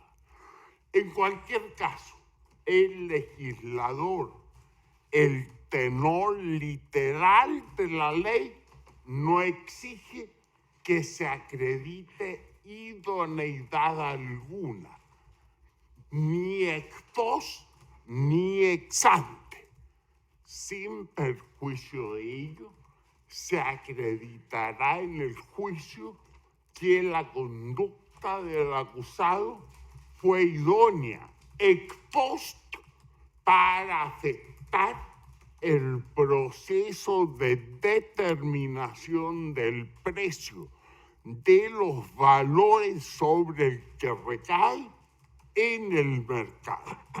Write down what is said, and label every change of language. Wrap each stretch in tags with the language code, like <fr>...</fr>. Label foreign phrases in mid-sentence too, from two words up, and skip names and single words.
<es>En cualquier caso, el legislador, el tenor literal de la ley, no exige que se acredite idoneidad alguna, ni</es> <la>ex post</la> <es>ni</es> <la>ex ante.</la> <es>Sin perjuicio de ello, se acreditará en el juicio que la conducta del acusado fue idónea</es> <la>ex post</la> <es>para afectar el proceso de determinación del precio de los valores sobre el que recae en el mercado.</es>